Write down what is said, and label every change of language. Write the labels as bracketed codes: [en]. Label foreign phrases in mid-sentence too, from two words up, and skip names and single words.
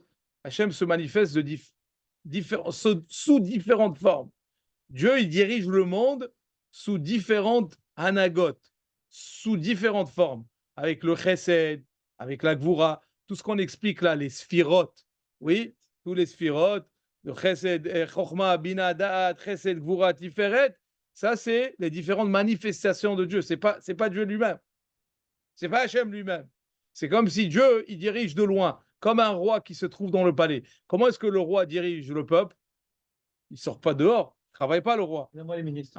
[fr] Hachem se manifeste sous différentes formes. Dieu, il dirige le monde sous différentes anagotes, sous différentes formes, avec le chesed, avec la gvura, tout ce qu'on explique là, les sphirotes, oui, tous les sphirotes, le chesed, chokhma, bina, da'at, chesed, gvura, tiferet, ça c'est les différentes manifestations de Dieu, c'est pas Dieu lui-même, c'est pas Hachem lui-même, c'est comme si Dieu, il dirige de loin, comme un roi qui se trouve dans le palais. Comment est-ce que le roi dirige le peuple? Il ne sort pas dehors. Il ne travaille pas, le roi. Il envoie les ministres.